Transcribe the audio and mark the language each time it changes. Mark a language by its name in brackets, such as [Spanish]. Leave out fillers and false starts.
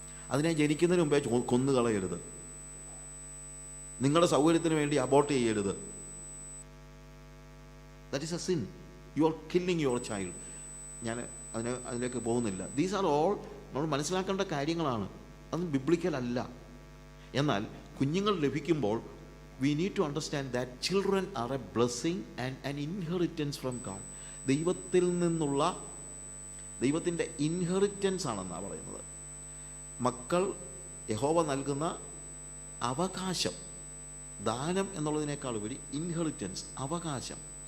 [Malayalam] അതിനെ ജനിക്കുന്നതിന് മുമ്പേ കൊന്നു കളയരുത്. നിങ്ങളുടെ സൗകര്യത്തിന് വേണ്ടി അബോർട്ട് ചെയ്യരുത്. [English] That is a sin. You are killing your child. [Malayalam] ഞാൻ അതിലേക്ക് പോകുന്നില്ല. [English] these are all [Malayalam] നമ്മൾ മനസ്സിലാക്കേണ്ട കാര്യങ്ങളാണ്. അതൊന്നും ബിബ്ലിക്കൽ അല്ല. എന്നാൽ കുഞ്ഞുങ്ങൾ ലഭിക്കുമ്പോൾ [English] we need to understand that children are a blessing and an inheritance from God. [Malayalam] ദൈവത്തിൽ നിന്നുള്ള ദൈവത്തിൻ്റെ ഇൻഹെറിറ്റൻസ് ആണെന്നാണ് പറയുന്നത്. മക്കൾ യഹോവ നൽകുന്ന അവകാശം, ദാനം എന്നുള്ളതിനേക്കാൾ ഉപരി ഇൻഹെറിറ്റൻസ്, അവകാശം.